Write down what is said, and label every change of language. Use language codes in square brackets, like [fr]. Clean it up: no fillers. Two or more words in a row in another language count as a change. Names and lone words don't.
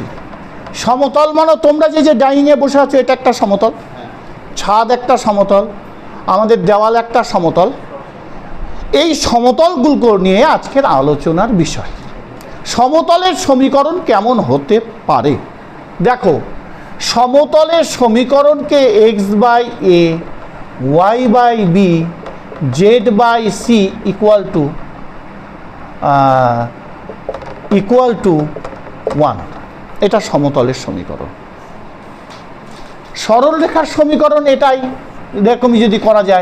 [bn] সমতল মানে তোমরা যে ডাইনিংয়ে বসে আছো এটা একটা সমতল, ছাদ একটা সমতল, আমাদের দেওয়াল একটা সমতল। এই সমতলগুলো নিয়ে আজকের আলোচনার বিষয়। সমতলের সমীকরণ কেমন হতে পারে? দেখো, সমতলের সমীকরণকে x/a, y/b, z/c [en] equal to [bn] 1, এটা সমতলের সমীকরণ। সরল রেখার সমীকরণ এটাই, এরকমই যদি করা যায়।